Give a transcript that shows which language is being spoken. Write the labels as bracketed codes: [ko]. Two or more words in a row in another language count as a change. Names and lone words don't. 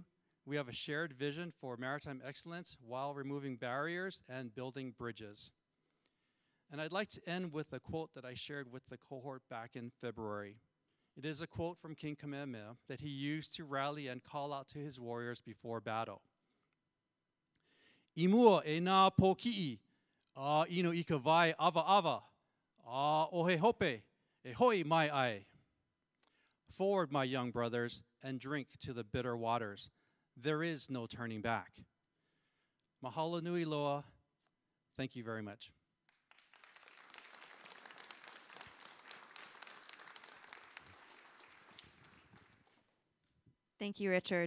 [en] We have a shared vision for maritime excellence while removing barriers and building bridges. And I'd like to end with a quote that I shared with the cohort back in February. It is a quote from King Kamehameha that he used to rally and call out to his warriors before battle. [haw] Imua e nā pōki'i, a ino I ka vai ava ava, a ohe hope, e hoi mai ai. [en] Forward, my young brothers, and drink to the bitter waters. There is no turning back. [haw] Mahalo nui loa. [en] Thank you very much. Thank you, Richard.